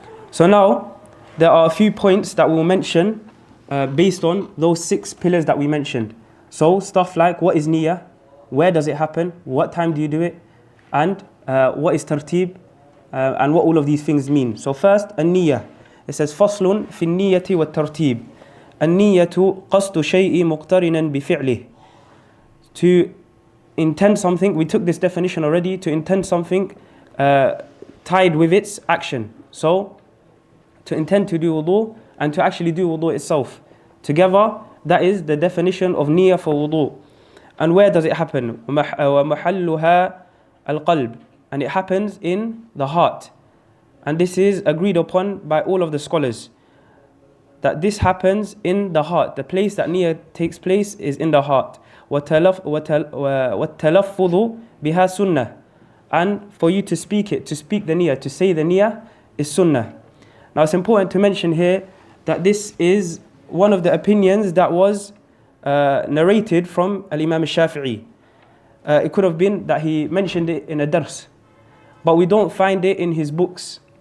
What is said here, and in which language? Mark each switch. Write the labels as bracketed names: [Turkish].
[English] So now, there are a few points that we'll mention based on those 6 pillars that we mentioned. So stuff like, what is niyyah? Where does it happen? What time do you do it? And what is tartib? And what all of these things mean. So first, an-niyyah. It says, [Arabic] فَصْلٌ فِي النِّيَّةِ وَالتَّرْتِيبِ النِّيَّةُ قَصْدُ شَيْءٍ مُقْتَرِنًا بِفِعْلِهِ. [English] To intend something, we took this definition already, to intend something tied with its action. So, to intend to do wudu and to actually do wudu itself. Together, that is the definition of niyyah for wudu. And where does it happen? [Arabic] وَمَحَلُّهَا الْقَلْبِ. [English] And it happens in the heart. And this is agreed upon by all of the scholars, that this happens in the heart. The place that niyyah takes place is in the heart. [Arabic] وَالتَّلَفُّظُ بِهَا sunnah. [English] And for you to speak it, to speak the niyyah, to say the niyyah is sunnah. Now it's important to mention here that this is one of the opinions that was narrated from al-Imam al-Shafi'i. It could have been that he mentioned it in a dars, but we don't find it in his books.